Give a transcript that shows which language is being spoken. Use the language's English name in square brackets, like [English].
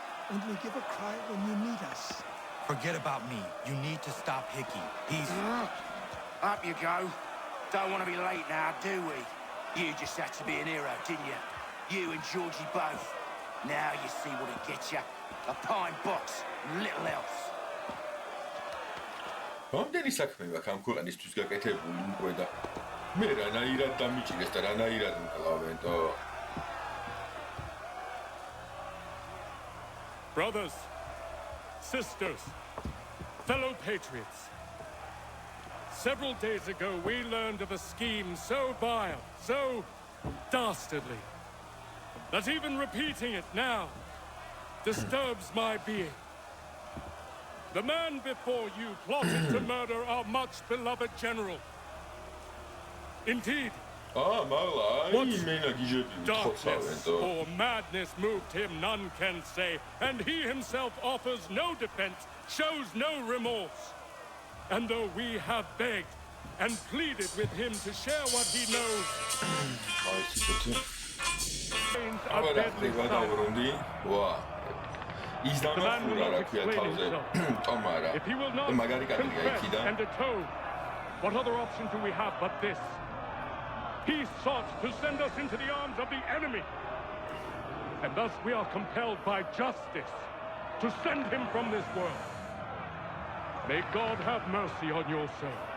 [English] Only give a cry when you need us. Forget about me. You need to stop Hickey. He's... Up you go. Don't want to be late now, do we? You just had to be an hero, didn't you? You and Georgie both. Now you see what it gets you. A pine box, little else. [Georgian] Რამდენი საქმე მაქვს ამ ქვეყანისთვის გაკეთებული უკვე და მე რანაირად დამიჭირეს და რანაირად მკლავენო. [English] Brothers, sisters, fellow patriots. Several days ago we learned of a scheme so vile, so dastardly, that even repeating it now disturbs my being. The man before you plotted to murder our much beloved general. Indeed, what darkness or madness moved him, none can say, and he himself offers no defense, shows no remorse. And though we have begged and pleaded with him to share what he knows, [Georgian] ის დამახურა რა ქვია თავზე ტომარა და მაგარი კადრია იქიდან [English] and atone, what other option do we have but this? He sought to send us into the arms of the enemy, and thus we are compelled by justice to send him from this world. May God have mercy on your soul.